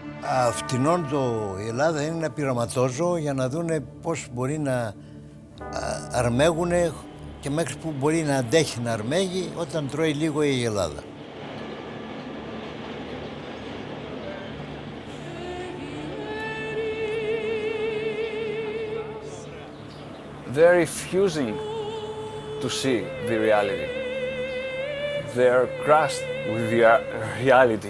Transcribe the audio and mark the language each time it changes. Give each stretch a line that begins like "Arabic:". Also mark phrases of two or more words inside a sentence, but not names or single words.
Greek: Φτηνών η Ελλάδα είναι ένα πειραματόζωο για να δούνε πώς μπορεί να αρμέγουν και μέχρι που μπορεί να αντέχει να αρμέγει όταν τρώει λίγο η Ελλάδα.
English: They're refusing to see the reality. They're crushed with the reality.